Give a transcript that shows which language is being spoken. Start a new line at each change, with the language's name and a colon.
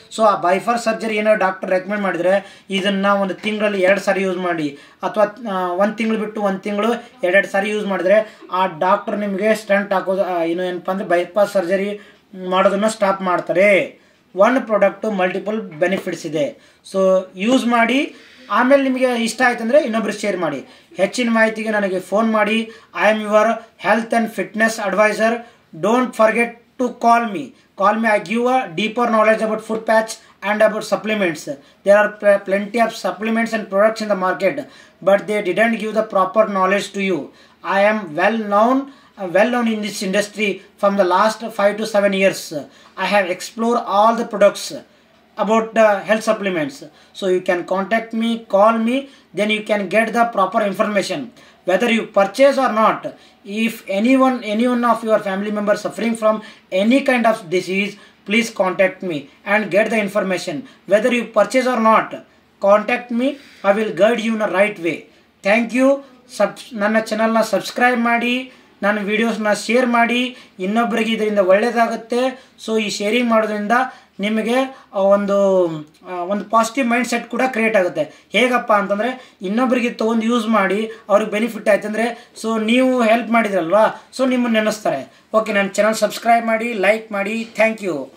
Kannada: So ಆ bypass surgery ಏನೋ doctor recommend ಮಾಡಿದರೆ ಇದನ್ನು ಒಂದು ತಿಂಗಳಲ್ಲಿ 2 ಸಾರಿ ಯೂಸ್ ಮಾಡಿ, ಅಥವಾ 1 ತಿಂಗಳು ಬಿಟ್ಟು 1 ತಿಂಗಳು 2 ಸಾರಿ ಯೂಸ್ ಮಾಡಿದ್ರೆ ಆ ಡಾಕ್ಟರ್ ನಿಮಗೆ ಸ್ಟಂಟ್ ಹಾಕೋದು ಏನಪ್ಪ ಅಂದರೆ ಬೈಪಾಸ್ ಸರ್ಜರಿ ಮಾಡೋದನ್ನು ಸ್ಟಾಪ್ ಮಾಡ್ತಾರೆ. ಒಂದು ಪ್ರಾಡಕ್ಟು ಮಲ್ಟಿಪಲ್ ಬೆನಿಫಿಟ್ಸ್ ಇದೆ. ಸೊ ಯೂಸ್ ಮಾಡಿ, ಆಮೇಲೆ ನಿಮಗೆ ಇಷ್ಟ ಆಯ್ತು ಅಂದರೆ ಇನ್ನೊಬ್ರು ಶೇರ್ ಮಾಡಿ. ಹೆಚ್ಚಿನ ಮಾಹಿತಿಗೆ ನನಗೆ ಫೋನ್ ಮಾಡಿ.
English: I am your health and fitness advisor. Don't forget to call me. I give a deeper knowledge about food patch and about supplements. There are plenty of supplements and products in the market, but they didn't give the proper knowledge to you. I am well known in this industry from the last 5 to 7 years. I have explored all the products about health supplements. So you can contact me, call me, then you can get the proper information. Whether you purchase or not, if anyone of your family members suffering from any kind of disease, please contact me and get the information. Whether you purchase or not, contact me. I will guide you in the right way. Thank you.
Kannada: ನನ್ನ ಚಾನಲ್ನ subscribe ಮಾಡಿ, ನನ್ನ ವೀಡಿಯೋಸ್ನ share ಮಾಡಿ, ಇನ್ನೊಬ್ಬರಿಗೆ ಇದರಿಂದ ಒಳ್ಳೆಯದಾಗುತ್ತೆ. So ಈ ಶೇರಿಂಗ್ ಮಾಡೋದ್ರಿಂದ ನಿಮಗೆ ಒಂದು ಪಾಸಿಟಿವ್ ಮೈಂಡ್ ಸೆಟ್ ಕೂಡ ಕ್ರಿಯೇಟ್ ಆಗುತ್ತೆ. ಹೇಗಪ್ಪ ಅಂತಂದರೆ ಇನ್ನೊಬ್ಬರಿಗೆ ತೊಗೊಂಡು ಯೂಸ್ ಮಾಡಿ ಅವ್ರಿಗೆ ಬೆನಿಫಿಟ್ ಆಯ್ತಂದರೆ ಸೊ ನೀವು ಹೆಲ್ಪ್ ಮಾಡಿದ್ರಲ್ವಾ, ಸೊ ನಿಮ್ಮನ್ನು ನೆನೆಸ್ತಾರೆ. ಓಕೆ, ನನ್ನ ಚಾನಲ್ ಸಬ್ಸ್ಕ್ರೈಬ್ ಮಾಡಿ, ಲೈಕ್ ಮಾಡಿ. Thank you.